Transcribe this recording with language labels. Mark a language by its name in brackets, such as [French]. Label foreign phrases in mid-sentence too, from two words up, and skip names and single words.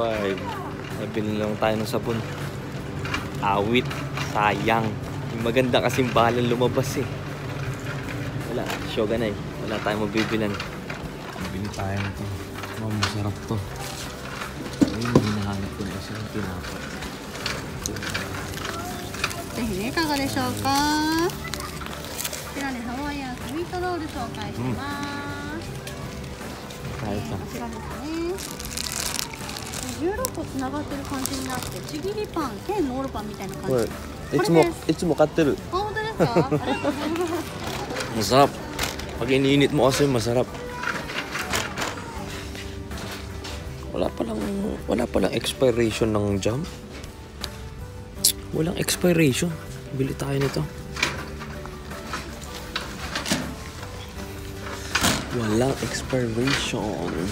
[Filipino] Nabili lang tayo ng sabon. Awit. Sayang. Yung maganda kasing balang lumabas eh. Wala. Shogun eh. Wala tayong mabibilan. Bili tayo nito. Masarap to. Ayun, hinahanap ko na isa ng tinapay. [Japanese] ぜひね、いかがでしょうか。こちらね、ハワイアンスミートロール紹介します。こちらですね。16個つながってる感じになって、ちぎりパン兼ロールパンみたいな感じ。いつも買ってる。あ、本当ですか？ありがとうございます。 [Filipino] Masarap. Pag iniinit mo kasi masarap. Wala palang expiration ng jam. Walang expiration. Bili tayo nito. Walang expiration.